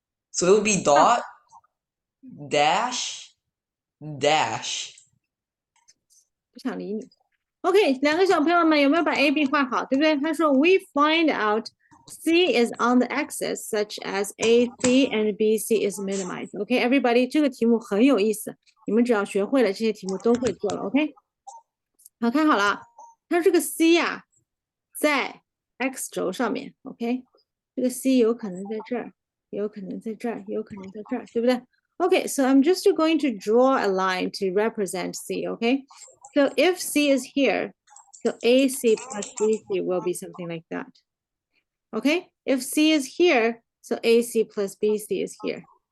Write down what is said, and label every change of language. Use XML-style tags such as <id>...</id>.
<en>So it would be dot dash dash.</en> <zh>不想理你。 OK，两个小朋友们有没有把 A B 画好？对不对？他说</zh> <en>We find out C is on the axis such as AC and BC is minimized.</en> <zh>OK，everybody，这个题目很有意思，你们只要学会了这些题目都会做了。 OK，好，看好了，它这个 C 呀，在 X 轴上面。 OK，这个 C 有可能在这儿，有可能在这儿，有可能在这儿，对不对？</zh> <en>Okay, so I'm just going to draw a line to represent C, okay? So if C is here, so AC plus BC will be something like that. Okay, if C is here, so AC plus BC is here.</en>